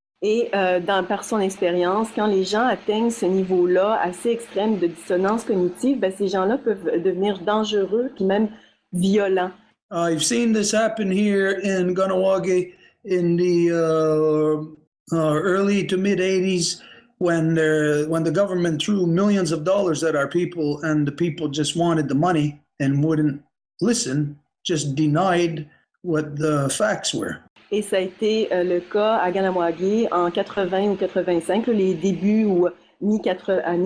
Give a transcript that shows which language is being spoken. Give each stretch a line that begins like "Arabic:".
French: Et par son expérience, quand les gens atteignent ce niveau-là assez extrême de dissonance cognitive, ben, ces gens-là peuvent devenir dangereux puis même violents.
English: I've seen this happen here in Kahnawake in the early to mid 80s when the government threw millions of dollars at our people and the people just wanted the money and wouldn't listen, just denied what the facts were.
French: Et ça a été le cas à Kahnawake en 80 ou 85, les débuts ou années 80.